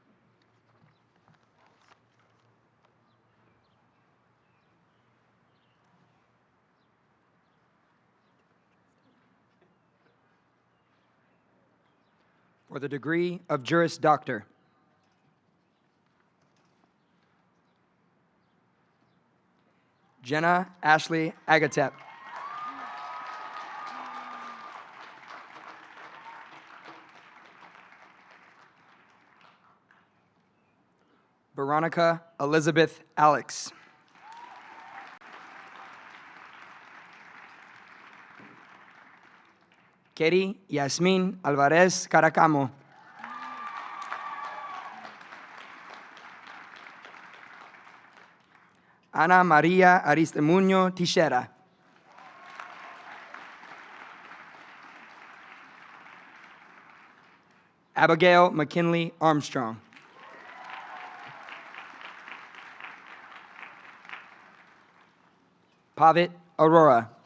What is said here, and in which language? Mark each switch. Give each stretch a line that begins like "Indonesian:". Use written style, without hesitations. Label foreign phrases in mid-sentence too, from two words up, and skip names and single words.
English: For the degree of Juris Doctor. Jenna Ashley Agatep. Veronica Elizabeth Alex. Katie Yasmin Alvarez Caracamo. Ana Maria Aristemuño Teixeira. Abigail McKinley Armstrong. Pavit Aurora.